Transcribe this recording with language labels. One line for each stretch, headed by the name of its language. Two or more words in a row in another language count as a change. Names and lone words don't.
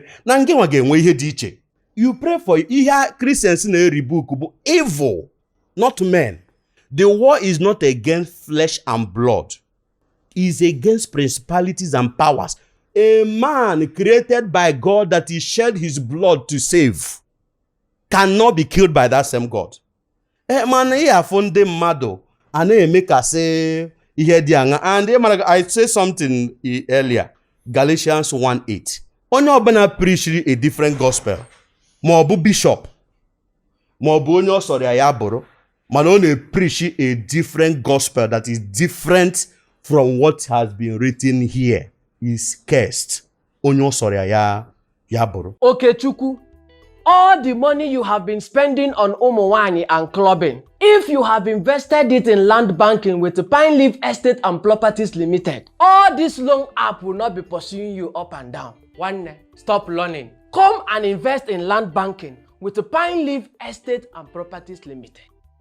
Igbo: Na ngị nwa ga-enwe ihe dị iche.
English: You pray for ihe Christians na-eri book bụ evil, not men. The war is not against flesh and blood. Is against principalities and powers. A man created by God that he shed his blood to save cannot be killed by that same God. Man,
Igbo: ihe afọ ndị mmadụ a na-eme ka sị ihe dị aṅa.
English: And I said something earlier, Galatians 1:8.
Igbo: Onye ọbụla
English: preaching a different gospel,
Igbo: ma ọ bụ bishop, ma ọ bụ onye ọ sọrọ ya bụrụ, mana ọ na-preach
English: a different gospel that is different from what has been written here is cursed.
Igbo: Onye ọ sọrọ ya bụrụ. Okechukwu,
English: all the money you have been spending on
Igbo: ụmụnwaanyị
English: and clubbing, if you have invested it in land banking with the Pine Leaf Estate and Properties Limited, all this loan app will not be pursuing you up and down. One, stop learning. Come and invest in land banking with the Pine Leaf Estate and Properties Limited.